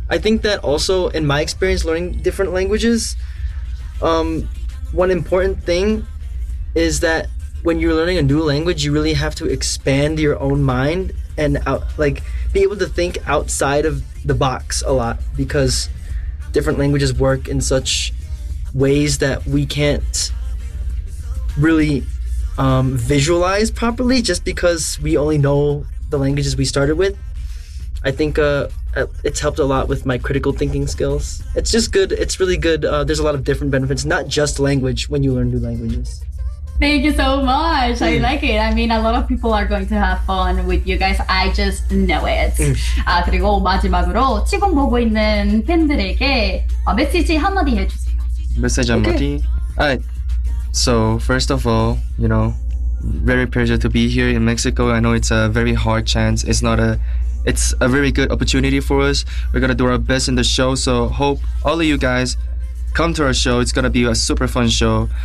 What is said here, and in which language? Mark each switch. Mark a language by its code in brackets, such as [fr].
[en] I think that also in my experience learning different languages, one important thing is that when you're learning a new language, you really have to expand your own mind and be able to think outside of the box a lot, because different languages work in such ways that we can't really visualize properly just because we only know the languages we started with. I think it's helped a lot with my critical thinking skills. It's just good. It's really good. There's a lot of different benefits, not just language, when you learn new languages. Thank you so much. Mm. I like it. I mean, a lot of people are going to have fun with you guys. I just know it. Mm. [ko] 그리고 마지막으로 지금 보고 있는 팬들에게 메시지 한마디 해주세요. 메시지 한마디? [en] Okay. Right. So first of all, you know, very pleasure to be here in Mexico. I know it's a very hard chance. It's a very good opportunity for us. We're going to do our best in the show. So hope all of you guys come to our show. It's going to be a super fun show.